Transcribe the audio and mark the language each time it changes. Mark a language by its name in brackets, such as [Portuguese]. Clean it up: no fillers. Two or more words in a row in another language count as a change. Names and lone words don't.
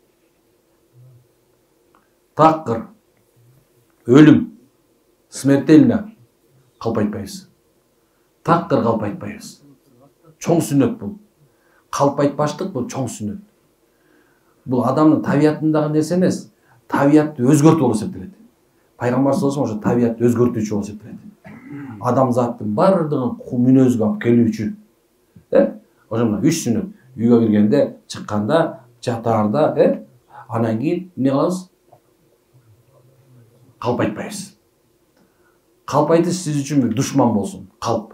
[Kyrgyz] Такыр, өлүм, смертельно кылып айтпайбыз. Такыр кылып айтпайбыз. Чоң сүннет бул. Калп айтпаштык бул чоң сүннет. Бул адамдын табиятындагы нерсе эмес, табиятты өзгөртүү болуп эсептелет. Пайгамбар [Arabic] صلى الله عليه وسلم [Kyrgyz] ошо табиятты өзгөртүүчү болуп эсептелет. Адамзаттын бардыгын мүнөзгө алып келүүчү. Ошо мына 3 сүннөт. Үйгө киргенде, чыкканда, жатаарда, анан кийин эмне кылабыз? Калп айтпайбыз. Калп айтыш сиз үчүн бир душман болсун, калп.